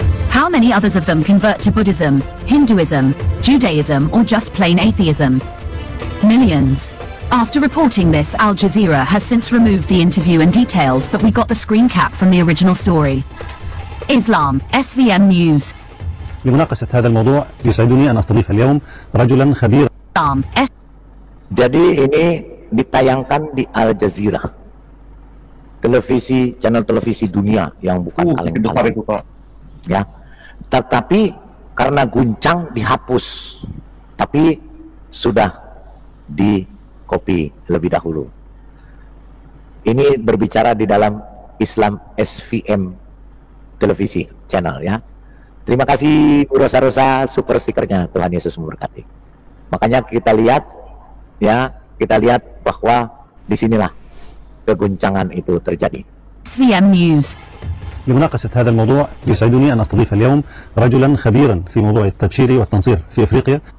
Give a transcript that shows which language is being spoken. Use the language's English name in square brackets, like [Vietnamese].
[English] How many others of them convert to Buddhism, Hinduism, Judaism, or just plain atheism? Millions. After reporting this, Al Jazeera has since removed the interview and details, but we got the screen cap from the original story. Islam, SVM News. [Arabic] لمناقشة هذا الموضوع يسعدني أن أستضيف اليوم رجلا خبيرا. [Indonesian] Jadi ini ditayangkan di Al Jazeera, channel televisi dunia yang bukan kaleng-kaleng. Ya, tetapi karena guncang dihapus, tapi sudah di copy lebih dahulu. Ini berbicara di dalam Islam SVM televisi channel ya. Terima kasih Bu Rosa super stikernya. Tuhan Yesus memberkati. Makanya kita lihat ya, bahwa disinilah keguncangan itu terjadi. [English] SVM News. [Arabic] لمناقشة هذا الموضوع يسعدني أن أستضيف اليوم رجلا خبيرا في موضوع التبشير والتنصير في أفريقيا.